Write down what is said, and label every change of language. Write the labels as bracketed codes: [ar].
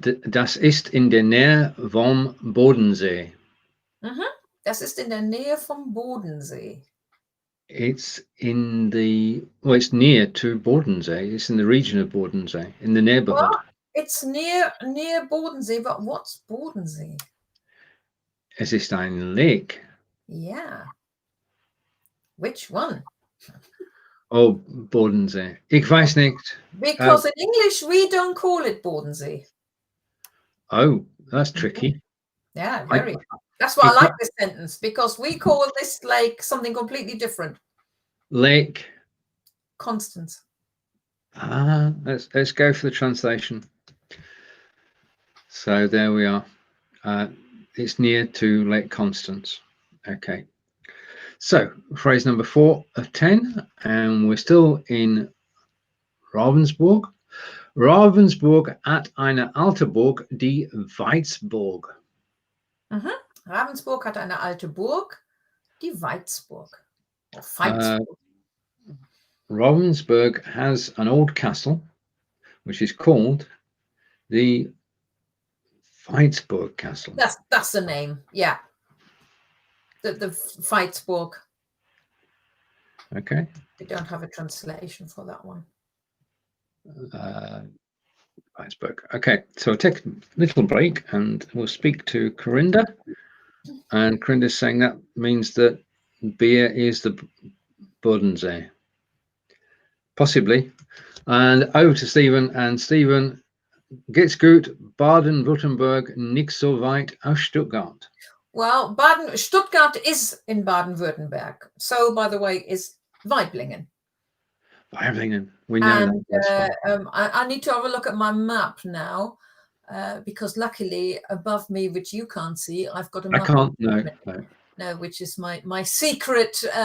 [de] Das ist in der Nähe vom Bodensee. Das ist in der Nähe vom Bodensee. [en] It's it's near to Bodensee. It's in the region of Bodensee, in the neighborhood. Well, it's near Bodensee, but what's Bodensee? [de] Es ist ein Lake. [en] Yeah. Which one? [de] Oh, Bodensee. Ich weiß nicht. [en] Because in English, we don't call it Bodensee. Oh, that's tricky. Yeah, very. That's why I like this sentence, because we call this lake something completely different. Lake Constance. Let's go for the translation. So there we are. It's near to Lake Constance. Okay. So phrase number 4 of 10, and we're still in Ravensburg. [de] Ravensburg hat eine alte Burg, die Veitsburg. Ravensburg hat eine alte Burg, die Veitsburg. [en] Ravensburg has an old castle, which is called the Veitsburg Castle. That's the name, yeah. The Veitsburg. Okay. We don't have a translation for that one. Veitsburg. Okay, so I'll take a little break and we'll speak to Corinda. And Corinda's saying that means that beer is the Bodensee. Possibly. And over to Steven. [de] And Steven, geht's gut, Baden-Württemberg, nicht so weit aus Stuttgart. [en] Well, Stuttgart is in Baden-Württemberg. So, by the way, is Weiblingen. Weiblingen, we know that. I need to have a look at my map now, because luckily above me, which you can't see, I've got a map. I can't, no, which is my secret.